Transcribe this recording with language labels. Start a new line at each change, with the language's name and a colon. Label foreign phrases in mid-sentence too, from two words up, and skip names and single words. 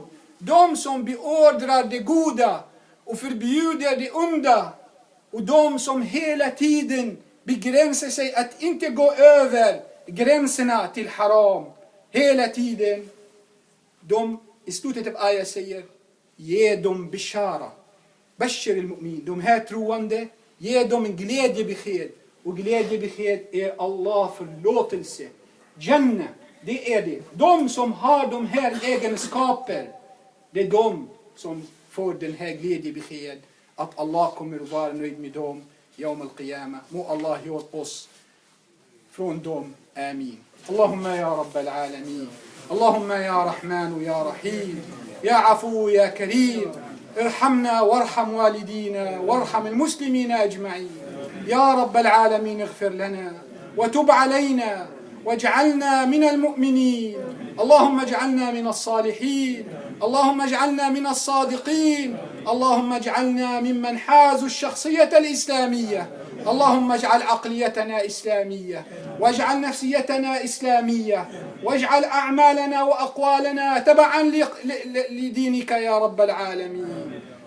Swedish: De som beordrar det goda och förbjuder det onda. Och de som hela tiden begränsar sig att inte gå över gränserna till haram. Hela tiden. De i slutet av ayat säger, ge dem bishara.
Arabic: بشير المؤمن.
Swedish: De här troende, ge dem en glädjebesked. Och glädjebesked är Allah förlåtelse. Jannah, det är det. De som har de här egenskaper, det är de som får den här glädjebesked. Att Allah kommer att vara nöjd med dem.
Arabic: يوم القيامة.
Swedish: Må Allah göra oss från dem.
Arabic: آمين اللهم يا رب العالمين اللهم يا رحمن يا رحيم يا عفو يا كريم ارحمنا وارحم والدينا وارحم المسلمين أجمعين يا رب العالمين اغفر لنا وتب علينا واجعلنا من المؤمنين اللهم اجعلنا من الصالحين اللهم اجعلنا من الصادقين اللهم اجعلنا ممن حازوا الشخصية الإسلامية اللهم اجعل عقليتنا إسلامية واجعل نفسيتنا إسلامية واجعل أعمالنا وأقوالنا تبعا لدينك يا رب العالمين